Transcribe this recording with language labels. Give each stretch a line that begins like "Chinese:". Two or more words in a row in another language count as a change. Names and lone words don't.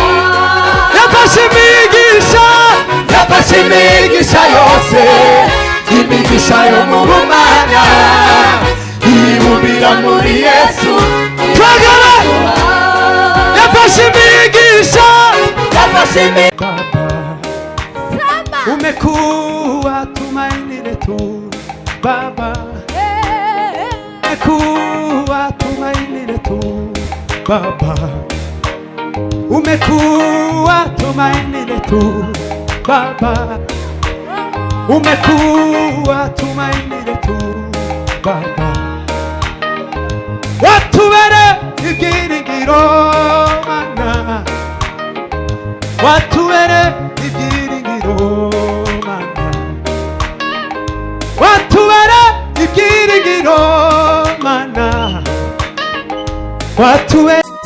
Kinyarwanda: yafashe imigisha, yafashe imigisha yose, imigisha yo mu bumana, ibumbira muri Yesu iramuduha. yafashe imigisha, yafashe imigisha.
Swahili: umekuwa tumaini letu Baba, umekuwa tumaini letu Baba, umekuwa tumaini letu Baba, umekuwa tumaini letu Baba,
Kinyarwanda: watubere ibyiringiro mana, watubere ibyiringiro mana, watubere ibyiringiro mana, watubere.